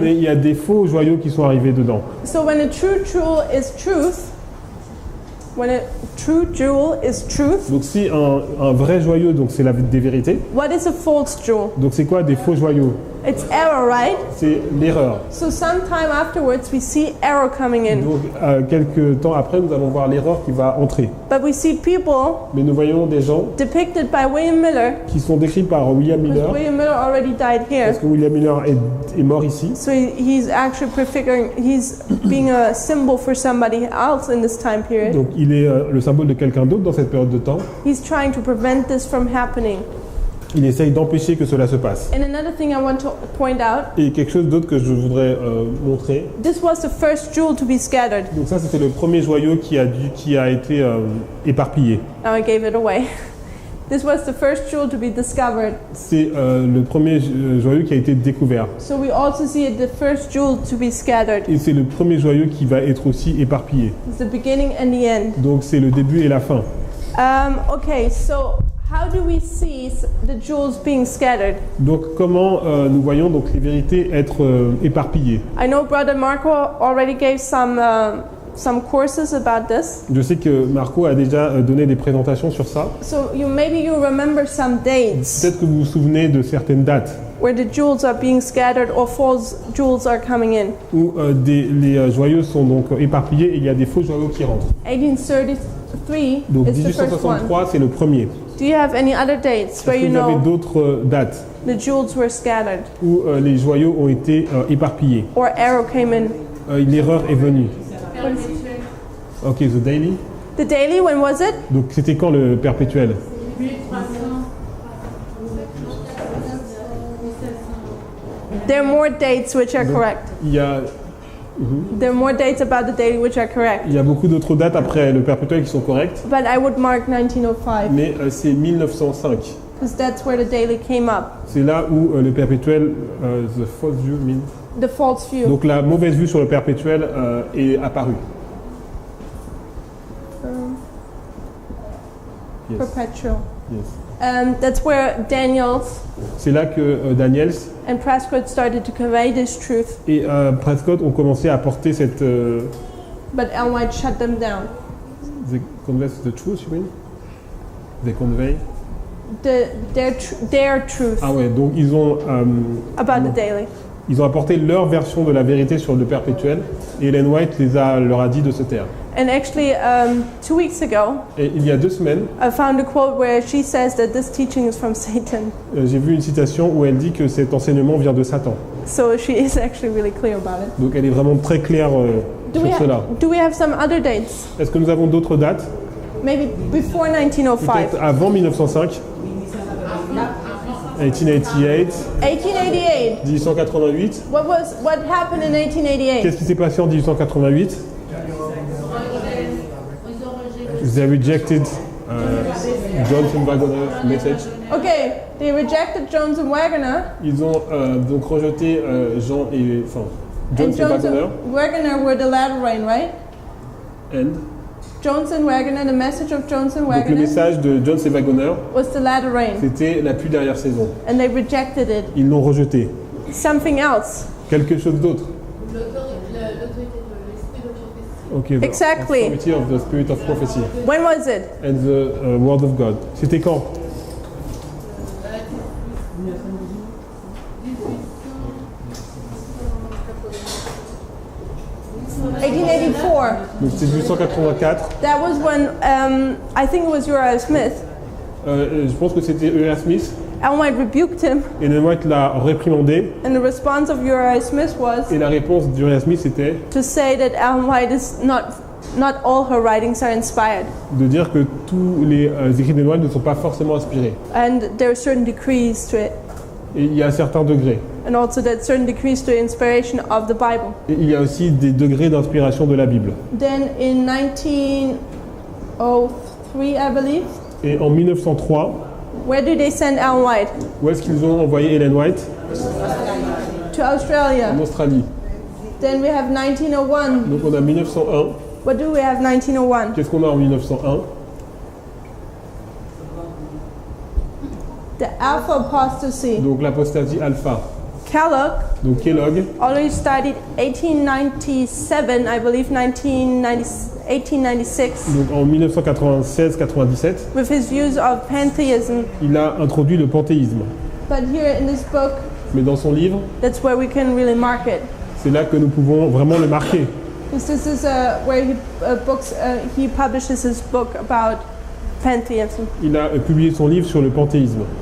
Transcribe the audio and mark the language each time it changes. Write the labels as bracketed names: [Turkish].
[French] mais il y a des faux joyaux qui sont arrivés dedans. [English] So when a true jewel is truth, when a true jewel is truth, [French] Donc si un vrai joyau, donc c'est des vérités. [English] what is a false jewel? [French] Donc c'est quoi des faux joyaux? [English] It's error, right? [French] C'est l'erreur. [English] So sometime afterwards we see error coming in. [French] Donc quelques temps après, nous allons voir l'erreur qui va entrer. [English] But we see people [French] Mais nous voyons des gens [English] depicted by William Miller, [French] qui sont décrits par William [English] because Miller, William Miller already died here. [French] parce que William Miller est mort ici. [English] So he's actually prefiguring, he's being a symbol for somebody else in this time period. [French] Donc il est le symbole de quelqu'un d'autre dans cette période de temps. [English] He's trying to prevent this from happening. [French] Il essaye d'empêcher que cela se passe. [English] And another thing I want to point out, [French] Et quelque chose d'autre que je voudrais montrer. [English] this was the first jewel to be scattered. [French] Donc ça, c'était le premier joyau qui a été éparpillé. [English] Now I gave it away. This was the first jewel to be discovered. [French] C'est le premier joyau qui a été découvert. [English] So we also see it the first jewel to be scattered. [French] Et c'est le premier joyau qui va être aussi éparpillé. [English] It's the beginning and the end. [French] Donc c'est le début et la fin. [English] Okay, so how do we see the jewels being scattered? [French] Donc comment nous voyons donc les vérités être éparpillées? [English] I know Brother Marco already gave some courses about this. [French] Je sais que Marco a déjà donné des présentations sur ça. [English] So maybe you remember some dates [French] Peut-être que vous vous souvenez de certaines dates [English] where the jewels are being scattered or false jewels are coming in. [French] où les joyaux sont donc éparpillés et il y a des faux joyaux qui rentrent. [English] 1833 [French] Donc [English] is the first one. [French] 1863, c'est le premier. [English] Do you have any other dates where [French] Est-ce que [English] you [French] vous avez [English] know [French] d'autres dates [English] the jewels were scattered [French] où les joyaux ont été éparpillés? [English] or arrow came in? [French] L'erreur est venue. [English] Ok, The Daily. The daily, when was it? [French] Donc c'était quand le perpétuel? [English] 1300. There are more dates which are correct. [French] Il y a [English] There are more dates about the daily which are correct. [French] Il y a beaucoup d'autres dates après le perpétuel qui sont correctes, [English] But I would mark 1905 [French] mais c'est 1905. [English] because that's where the daily came up. [French] C'est là où le perpétuel, [English] the false view means. The false view. [French] Donc la mauvaise vue sur le perpétuel est apparue. [English] Yes. Perpetual. Yes. That's where Daniels [French] C'est là que Daniels [English] and Prescott started to convey this truth, [French] et Prescott ont commencé à porter cette. [English] but Ellen White shut them down. They convey the truth, you mean? They convey. Their truth [French] Ah ouais, donc ils ont. [English] about the daily. [French] Ils ont apporté leur version de la vérité sur le perpétuel et Ellen White leur a dit de se taire. [English] And actually, 2 weeks ago, [French] Et il y a 2 semaines, [English] I found a quote where she says that this teaching is from Satan. [French] j'ai vu une citation où elle dit que cet enseignement vient de Satan. [English] So she is actually really clear about it. [French] Donc elle est vraiment très claire sur cela. [English] Do we have some other dates? [French] Est-ce que nous avons d'autres dates? [English] Maybe before 1905. [French] Peut-être avant 1905, 1888, [English] 1888. [French] 1888. [English] What happened in 1888? [French] Qu'est-ce qui s'est passé en 1888? [English] They rejected Johnson Waggoner message. Okay, they rejected Jones and Waggoner. [French] Ils ont donc rejeté Jones et And Jones Waggoner. [English] and Waggoner were the latter rain, right? And Jones and Waggoner, the message of Jones and [French] donc le [English] Waggoner [French] message de Jones et Waggoner, [English] was the latter rain, [French] c'était la pluie dernière saison. [English] and they rejected it. [French] Ils l'ont rejeté. [English] Something else. [French] Quelque chose d'autre. L'autorité de l'esprit de prophétie. [English] Okay, the Exactly. authority of the spirit of prophecy When was it? and the word of God. [French] C'était quand? [English] 1884. [French] Donc c'était 1884. [English] That was when I think it was Uriah Smith. [French] Je pense que c'était Uriah Smith. [English] Ellen White rebuked him, [French] Et Ellen White l'a réprimandé. [English] and the response of Uriah Smith was [French] Et la réponse d'Uriah Smith c'était [English] to say that Ellen White is not all her writings are inspired, [French] de dire que tous les écrits d'Ellen White ne sont pas forcément inspirés. [English] and there are certain degrees to it, [French] Et il y a certains degrés. [English] and also that certain degrees to inspiration of the Bible. [French] Et il y a aussi des degrés d'inspiration de la Bible. [English] Then in 1903, I believe, [French] Et en 1903, [English] where did they send Ellen White? [French] où est-ce qu'ils ont envoyé Ellen White? [English] To Australia. [French] En Australie. [English] Then we have 1901. [French] Donc on a 1901. [English] What do we have 1901? [French] Qu'est-ce qu'on a en 1901? [English] The Alpha Apostasy. [French] Donc l'apostasie alpha. [English] Kellogg [French] Donc Kellogg [English] already studied 1897, I believe 1896, [French] donc en 1996-97, [English] with his views of pantheism. [French] il a introduit le panthéisme. [English] But here in this book, [French] Mais dans son livre, [English] that's where we can really mark it. [French] c'est là que nous pouvons vraiment le marquer. [English] Because this is where he publishes his book about pantheism. [French] Il a publié son livre sur le panthéisme.